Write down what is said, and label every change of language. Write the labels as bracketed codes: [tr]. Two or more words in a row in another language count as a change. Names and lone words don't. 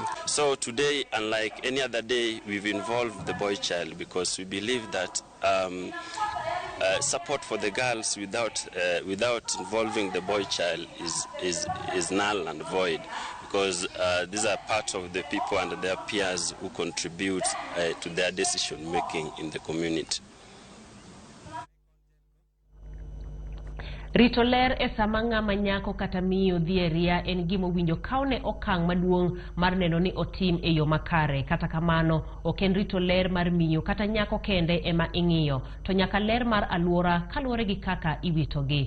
[en] So today, unlike any other day, we've involved the boy child because we believe that support for the girls without involving the boy child is null and void, because these are part of the people and their peers who contribute to their decision making in the community. [luo] Rito ler e sama ng'ama nyako kata miyo dhieria en gima winjo kaune okang' maduong' mar neno ni otim e yo makare. Kata kamano, ok en rito ler mar miyo kata nyako kende ema ing'iyo, to nyaka ler mar alwora kaluwore gi kaka iwitogi.